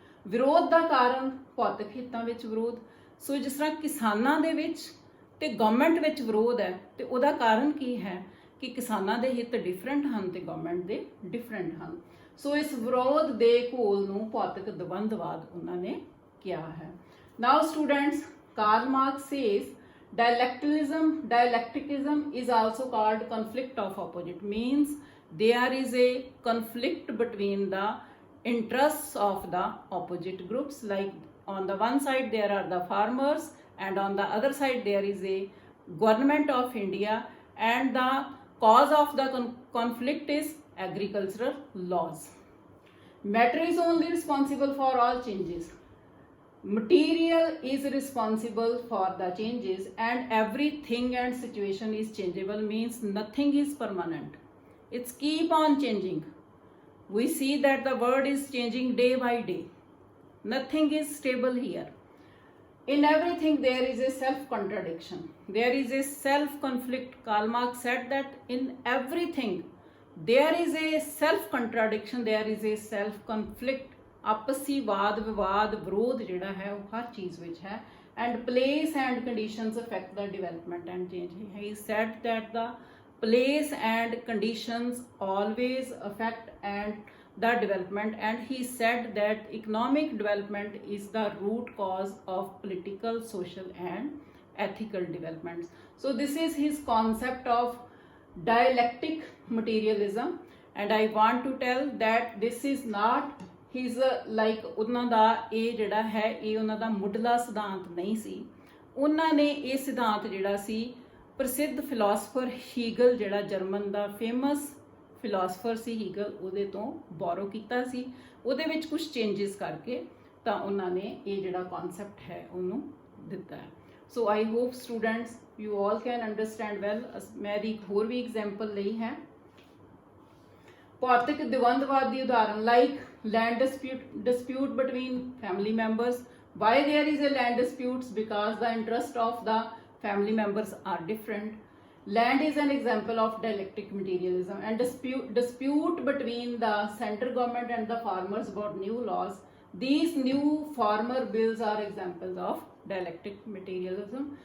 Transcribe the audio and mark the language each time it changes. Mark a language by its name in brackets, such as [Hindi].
[Punjabi] ਵਿਰੋਧ ਦਾ ਕਾਰਨ ਭੌਤਿਕ ਹਿੱਤਾਂ ਵਿੱਚ ਵਿਰੋਧ। ਸੋ ਜਿਸ ਤਰ੍ਹਾਂ ਕਿਸਾਨਾਂ ਦੇ ਵਿੱਚ ਤੇ ਗਵਰਨਮੈਂਟ ਵਿੱਚ ਵਿਰੋਧ ਹੈ ਤੇ ਉਹਦਾ ਕਾਰਨ ਕੀ ਹੈ ਕਿ ਕਿਸਾਨਾਂ ਦੇ ਹਿੱਤ ਡਿਫਰੈਂਟ ਹਨ ਤੇ ਗਵਰਨਮੈਂਟ ਦੇ ਡਿਫਰੈਂਟ ਹਨ। ਸੋ ਇਸ ਵਿਰੋਧ ਦੇ ਘੋਲ ਨੂੰ ਭੌਤਿਕ ਦਵੰਦਵਾਦ ਉਹਨਾਂ ਨੇ ਕਿਹਾ ਹੈ। [English] Now students, Karl Marx says dialecticism is also called conflict of opposite, means there is a conflict between the interests of the opposite groups, like on the one side there are the farmers and on the other side there is a government of India, and the cause of the conflict is agricultural laws. Matter is only responsible for all changes. Material is responsible for the changes, and everything and situation is changeable, means nothing is permanent. It's keep on changing. We see that the world is changing day by day. Nothing is stable here. In everything there is a self-contradiction. There is a self-conflict. Karl Marx said that in everything there is a self-contradiction, there is a self-conflict। [Punjabi] ਆਪਸੀ ਵਾਦ ਵਿਵਾਦ ਵਿਰੋਧ ਜਿਹੜਾ ਹੈ ਉਹ ਹਰ ਚੀਜ਼ ਵਿੱਚ ਹੈ। [English] And place and conditions affect the development and change. He said that the place and conditions always affect and the development, and he said that economic development is the root cause of political, social and ethical developments. So this is his concept of dialectic materialism, and I want to tell that this is not his like [Punjabi] ਉਹਨਾਂ ਦਾ ਇਹ ਜਿਹੜਾ ਹੈ ਇਹ ਉਹਨਾਂ ਦਾ ਮੁੱਢਲਾ ਸਿਧਾਂਤ ਨਹੀਂ ਸੀ। ਉਹਨਾਂ ਨੇ ਇਹ ਸਿਧਾਂਤ ਜਿਹੜਾ ਸੀ ਪ੍ਰਸਿੱਧ ਫਿਲਾਸਫਰ ਹੀਗਲ, ਜਿਹੜਾ ਜਰਮਨ ਦਾ ਫੇਮਸ ਫਿਲਾਸਫਰ ਸੀ ਹੀਗਲ, ਉਹਦੇ ਤੋਂ ਬੋਰੋ ਕੀਤਾ ਸੀ। ਉਹਦੇ ਵਿੱਚ ਕੁਝ ਚੇਂਜਸ ਕਰਕੇ ਤਾਂ ਉਹਨਾਂ ਨੇ ਇਹ ਜਿਹੜਾ ਕਨਸੈਪਟ ਹੈ ਉਹਨੂੰ ਦਿੱਤਾ ਹੈ। [English] So I hope students you all can understand well. [Punjabi] ਮੈਂ ਦੀ ਇੱਕ ਹੋਰ ਵੀ ਐਗਜ਼ਾਮਪਲ ਲਈ ਹੈ ਭੌਤਿਕ ਦਵੰਦਵਾਦ ਦੀ ਉਦਾਹਰਨ, [English] Like land dispute between family members. Why there is a land disputes? Because the interest of the family members are different. Land is an example of dialectic materialism, and dispute between the central government and the farmers about new laws. These new farmer bills are examples of dialectic materialism.